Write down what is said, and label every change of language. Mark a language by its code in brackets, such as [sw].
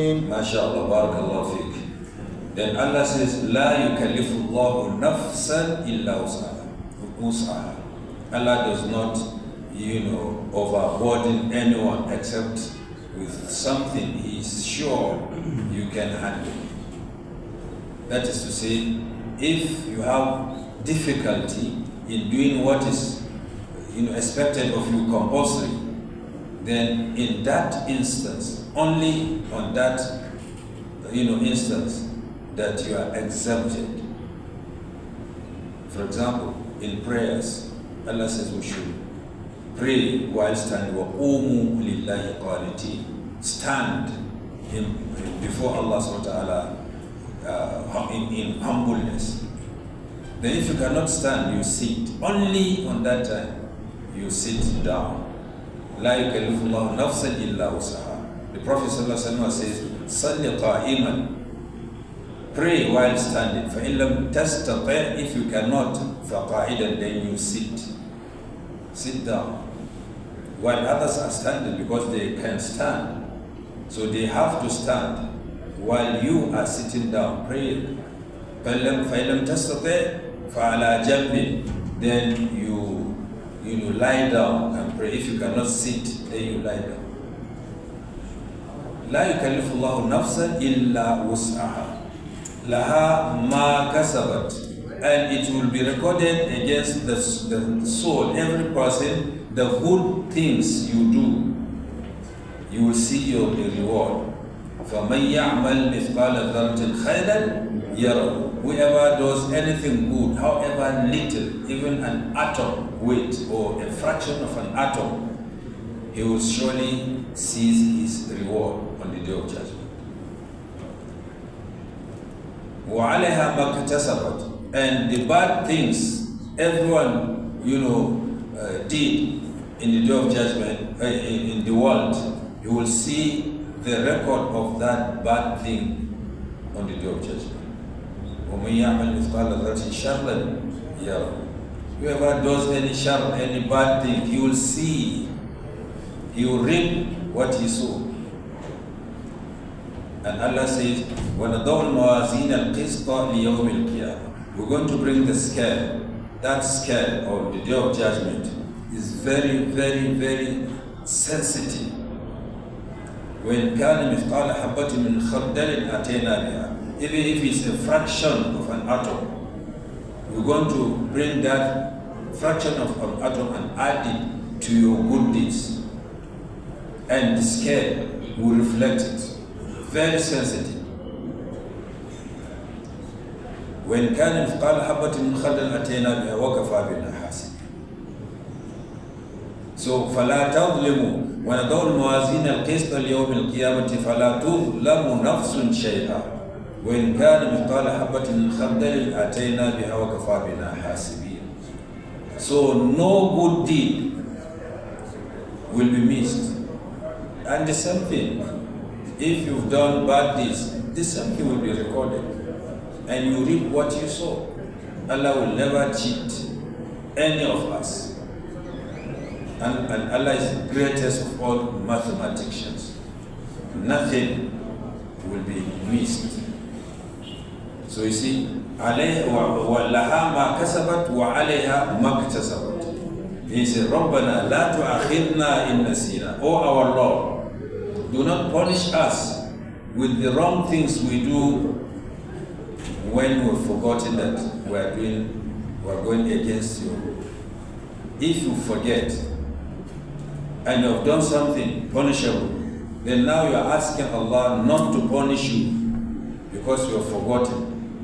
[ar] ما شاء الله, بارك الله فيك. [en] Then Allah says, [ar] لا يكلف الله نفسا إلا وسعها. wus'aha. [en] Allah does not, overburden anyone except with something He is sure you can handle. That is to say, if you have difficulty in doing what is expected of you compulsory, then in that instance, only on that instance, that you are exempted. For example, in prayers, Allah says we should pray while standing. [ar] وَقُومُوا لِلَّهِ قَانِتِينَ. [en] Stand before Allah subhanahu wa ta'ala in humbleness. Then if you cannot stand, you sit. Only on that time, you sit down. [ar] لَا يُكَلِّفُ اللَّهُ نَفْسًا إِلَّا وُسْعَهَا. [en] The Prophet ﷺ says, [ar] صَلِّ قَائِمًا. [en] Pray while standing. [ar] فَإِن لَمْ تَسْتَطِعْ. [en] If you cannot, [ar] فَقَاعِدًا. [en] Then you sit. Sit down. While others are standing because they can stand. So they have to stand while you are sitting down praying. [ar] فَإِن لَمْ تَسْتَطِعْ فَعَلَى جَنْبٍ. [en] Then you lie down and pray. If you cannot sit, then you lie down. [ar] لا يكلف الله نفسا إلا وسعها لها ما كسبت. [en] And it will be recorded against the soul, every person, the good things you do. You will see your reward. [ar] فَمَنْ يَعْمَلْ مِثْقَالَ ذَرَّةٍ خَيْرًا يَرَهُ. [en] Whoever does anything good, however little, even an atom weight or a fraction of an atom, he will surely see his reward on the day of judgment. [ar] وَعَلَيْهَا مَا اكْتَسَبَتْ. [en] And the bad things everyone did in the day of judgment, in the world, you will see the record of that bad thing on the day of judgment. [ar] وَمَنْ يَعْمَلْ مِثْقَالَ ذَرَّةٍ شَرًّا يَرَهُ. [en] Whoever does any shar, any bad thing, he will see, he will reap what he sowed. And Allah says, [ar] وَنَضَعُ الْمَوَازِينَ الْقِسْطَ لِيَوْمِ الْقِيَامَةِ. [en] We're going to bring the scale. That scale of the day of judgment is very, very, very sensitive. [ar] when كان مثقال حبة من خردل أتينا بها. [en] Even if it's a fraction of an atom, we're going to bring that fraction of an atom and add it to your good deeds. And the scale will reflect it. Very sensitive. [ar] when كان مثقال حبة من خردل أتينا بها وكفى بنا حاسبين. So فلا تظلموا ونضع الموازين القسط ليوم القيامة فلا تظلم نفس شيئا وإن كان مثقال حبة من خردل أتينا بها وكفى بنا حاسبين. [en] So no good deed will be missed. And the same thing, if you've done bad deeds, the same thing will be recorded. And you reap what you sow. Allah will never cheat any of us. And Allah is the greatest of all mathematicians. Nothing will be missed. So you see, [ar] عليها ولها ما كسبت وعليها ما اكتسبت. [en] He said, [ar] ربنا لا تؤاخذنا إن نسينا. [en] Oh our Lord, do not punish us with the wrong things we do when we've forgotten that we are going against you. If you forget and you have done something punishable, then now you are asking Allah not to punish you because you have forgotten.